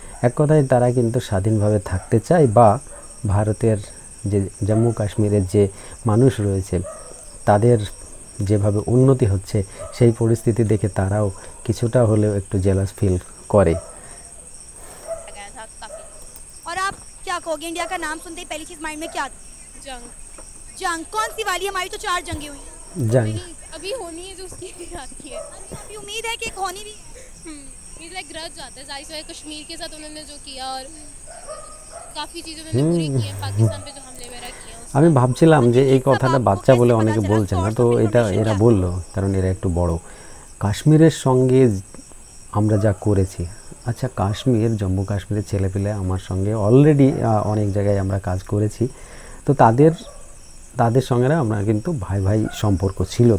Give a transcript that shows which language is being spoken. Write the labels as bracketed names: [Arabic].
[Bangla] এক কথায় তারা কিন্তু স্বাধীনভাবে থাকতে চায়, বা ভারতের যে জম্মু কাশ্মীরের যে মানুষ রয়েছে তাদের যেভাবে উন্নতি হচ্ছে সেই পরিস্থিতি দেখে তারাও কিছুটা হলেও একটু জেলাস ফিল করে। [Hindi] गया था काफ़ी। और आप क्या कहोगे, इंडिया का नाम सुनते ही पहली चीज माइंड में क्या आती है? जंग जंग? कौन सी वाली? हमारी तो 4 जंगें हुई हैं। জান अभी होनी है जो उसकी आती है। अभी उम्मीद है कि एक होनी भी है। ये लाइक ग्रज आता है जाहिर है कश्मीर के साथ उन्होंने जो किया, और काफ़ी चीज़ें उन्होंने पूरी की हैं पाकिस्तान पे जो हमले वगैरह किए हैं। [Bangla] আমি ভাবছিলাম যে এই কথাটা বাচ্চা বলে অনেকে বলছে না, তো এটা এরা বললো কারণ এরা একটু বড়। কাশ্মীরের সঙ্গে আমরা যা করেছি, আচ্ছা কাশ্মীর জম্মু কাশ্মীরের ছেলেপেলে আমার সঙ্গে অলরেডি অনেক জায়গায় আমরা কাজ করেছি, তো তাদের সঙ্গে আমরা কিন্তু ভাই ভাই সম্পর্ক ছিল।